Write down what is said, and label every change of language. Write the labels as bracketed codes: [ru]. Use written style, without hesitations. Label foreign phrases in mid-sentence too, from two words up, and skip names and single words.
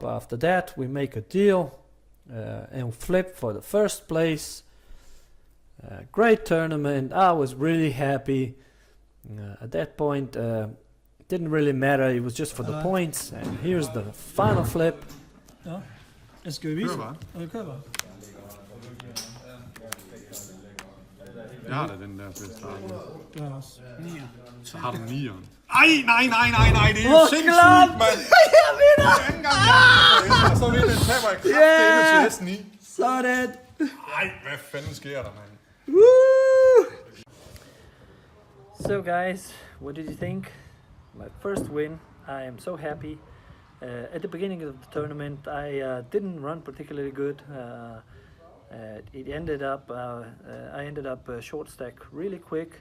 [en] After that, we make a deal and flip for the first place. Great tournament. I was really happy. At that point, it didn't really matter. It was just for the points. And here's the final flip. [da] Ja. Skal vi vise? Okay, kør bare. Jeg har da den der til at starte med. Det har jeg også. 9'er. Så har du 9'eren. Ej, nej, det er jo sindssygt, mand! Jeg vinder! Jeg er ikke engang så vidt den taber jeg kraftedeme til S9. Sådan! Ej, hvad fanden sker der, mand? Woo! [en] So guys, what did you think? My first win. I am so happy. At the beginning of the tournament, I didn't run particularly good. It ended up, I ended up short stack really quick.